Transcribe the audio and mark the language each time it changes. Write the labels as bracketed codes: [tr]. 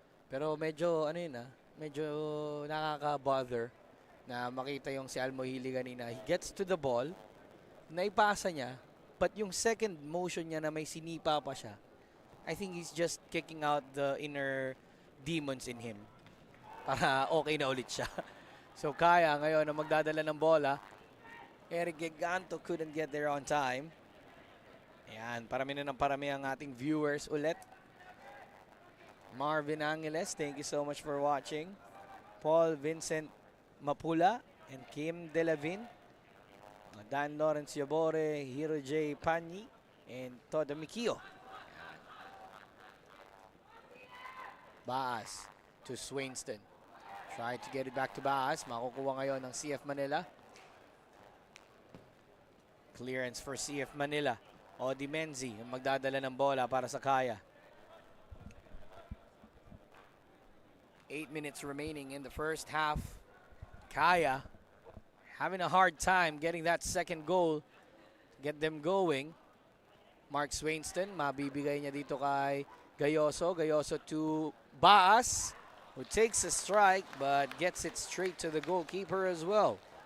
[tl] Pero medyo ano yun medyo nakaka-bother na makita yung si Almohili kanina. [en] He gets to the ball, [tl] naipasa niya, [en] but yung second motion [tl] niya na may sinipa pa siya, [en] I think he's just kicking out the inner demons in him [tl] para okay na ulit siya. So Kaya ngayon na magdadala ng bola. [en] Eric Giganto couldn't get there on time. [tl] Ayan, parami na ng parami ang ating viewers ulit. [en] Marvin Angeles, thank you so much for watching. Paul Vincent Mapula and Kim Delavin. Dan Lawrence Yabore, Hiro J. Panyi, and Todo Mikio. Baas to Swainston. Try to get it back to Baas. [tl] Makukuha ngayon ng CF Manila. [en] Clearance for [tl] CF Manila. Odi Menzi ang magdadala ng bola para sa Kaya. [en] 8 minutes remaining in the first half. Kaya having a hard time getting that second goal to get them going. [tl] Mark Swainston, mabibigay niya dito kay Gayoso. [en] Gayoso to Baas, who takes a strike but gets it straight to the goalkeeper as well.